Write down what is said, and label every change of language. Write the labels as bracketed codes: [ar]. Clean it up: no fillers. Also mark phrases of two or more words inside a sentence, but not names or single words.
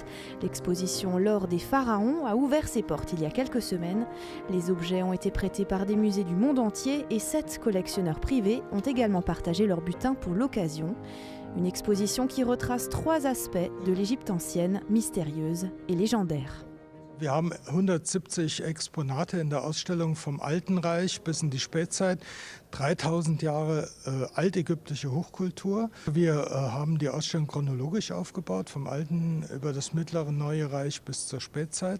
[fr] L'exposition L'or des pharaons a ouvert ses portes il y a quelques semaines. Les objets ont été prêtés par des musées du monde entier et 7 collectionneurs privés ont également partagé leur butin pour l'occasion. Une exposition qui retrace 3 aspects de l'Égypte ancienne, mystérieuse et légendaire. [de] Wir haben 170 Exponate in der Ausstellung vom Alten Reich bis in die Spätzeit, 3000 Jahre altägyptische Hochkultur. Wir haben die Ausstellung chronologisch aufgebaut, vom Alten über das Mittlere Neue Reich bis zur Spätzeit.